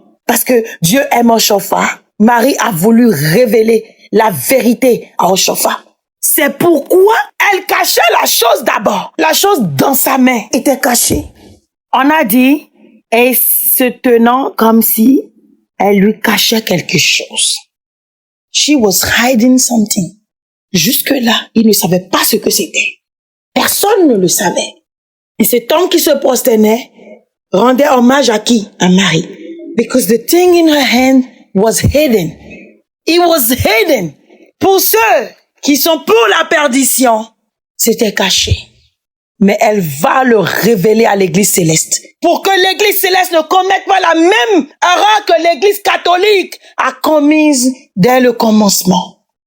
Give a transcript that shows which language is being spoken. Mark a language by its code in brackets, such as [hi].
[fr] Parce que Dieu aime Oshopha. Marie a voulu révéler la vérité à Oshopha. C'est pourquoi elle cachait la chose d'abord. La chose dans sa main était cachée. On a dit, et se tenant comme si elle lui cachait quelque chose. [en] She was hiding something. [fr] Jusque-là, il ne savait pas ce que c'était. Personne ne le savait. Et cet homme qui se prosternait rendait hommage à qui? À Marie. [en] Because the thing in her hand was hidden. It was hidden. [fr] Pour ceux qui sont pour la perdition, c'était caché. mais elle va le révéler à l'Église céleste. Pour que l'Église céleste ne commette pas la même erreur que l'Église catholique a commise dès le commencement.